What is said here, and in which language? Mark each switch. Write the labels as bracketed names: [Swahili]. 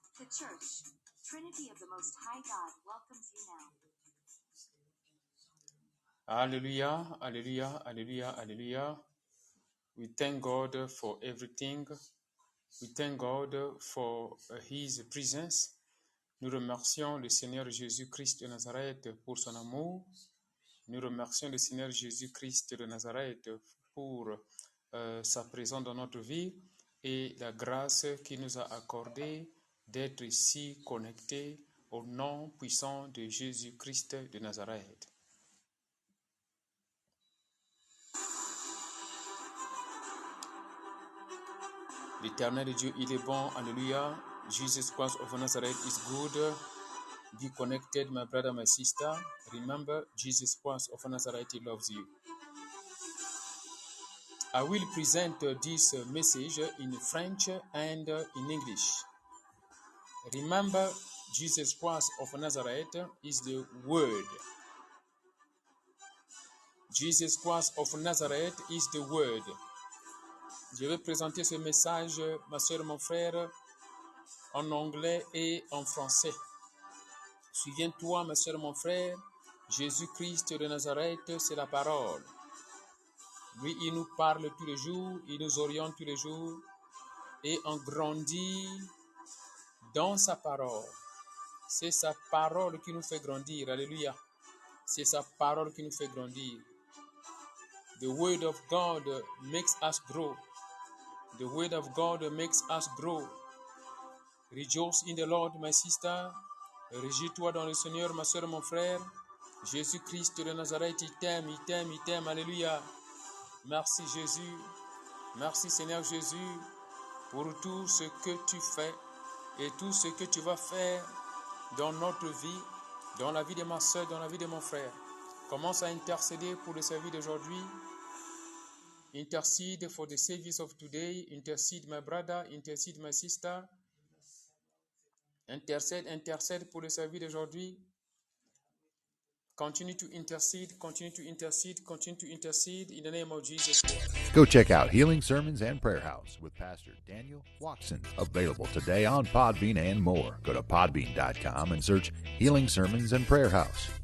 [English] The Church, Trinity of the Most High God, welcomes you now. Hallelujah. Hallelujah. Hallelujah. Hallelujah. We thank God for everything. We thank God for His presence. [French] Nous remercions le Seigneur Jésus-Christ de Nazareth pour son amour. Nous remercions le Seigneur Jésus-Christ de Nazareth pour sa présence dans notre vie et la grâce qu'il nous a accordée d'être ici connectés au nom puissant de Jésus-Christ de Nazareth. L'Éternel Dieu, il est bon. Alléluia. [English] Jesus Christ of Nazareth is good. Be connected, my brother, my sister. Remember, Jesus Christ of Nazareth, he loves you. I will present this message in French and in English. Remember, Jesus Christ of Nazareth is the Word. Jesus Christ of Nazareth is the Word. [French] Je vais présenter ce message, ma soeur, mon frère, en anglais et en français. Souviens-toi, ma soeur, mon frère, Jésus-Christ de Nazareth, c'est la parole. Lui, il nous parle tous les jours, il nous oriente tous les jours et on grandit dans sa parole. C'est sa parole qui nous fait grandir. Alléluia. C'est sa parole qui nous fait grandir. [English] The word of God makes us grow. The word of God makes us grow. Rejoice in the Lord, my sister. [French] Réjouis-toi dans le Seigneur, ma soeur, mon frère. Jésus-Christ de Nazareth, il t'aime, il t'aime, il t'aime. Alléluia. Merci Jésus. Merci Seigneur Jésus pour tout ce que tu fais et tout ce que tu vas faire dans notre vie, dans la vie de ma soeur, dans la vie de mon frère. Commence à intercéder pour le service d'aujourd'hui. [English] Intercede for the service of today. Intercede my brother, intercede my sister. [French] Intercède pour le service d'aujourd'hui. [English] Continue to intercede, continue to intercede, continue to intercede in the name of Jesus. Go check out Healing Sermons and Prayer House with Pastor Daniel Watson. Available today on Podbean and more. Go to podbean.com and search Healing Sermons and Prayer House.